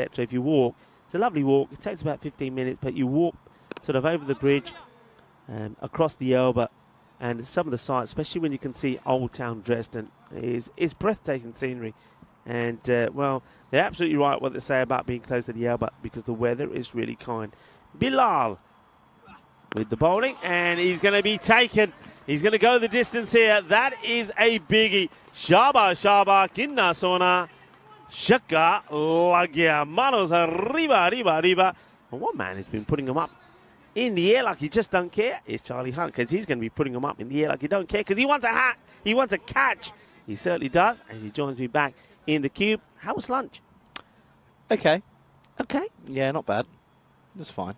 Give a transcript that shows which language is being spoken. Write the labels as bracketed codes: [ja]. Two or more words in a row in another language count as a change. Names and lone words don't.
[en] If you walk, it's a lovely walk. It takes about 15 minutes, but you walk sort of over the bridge, across the Elbe, and some of the sights, especially when you can see Old Town Dresden, is breathtaking scenery. And, well, they're absolutely right what they say about being close to the Elbe, because the weather is really kind. Bilal with the bowling, and he's going to be taken. He's going to go the distance here. That is a biggie. Shaba, [pa] kinna sona. Shaka, lagya. [es] Manos arriba, arriba, arriba. [en] And one man has been putting him up in the air like he just don't care. It's Charlie Hunt, because he's going to be putting him up in the air like he don't care, because he wants a hat. He wants a catch. He certainly does, as he joins me back in the cube. How was lunch? Okay. Okay. Yeah, not bad. It was fine.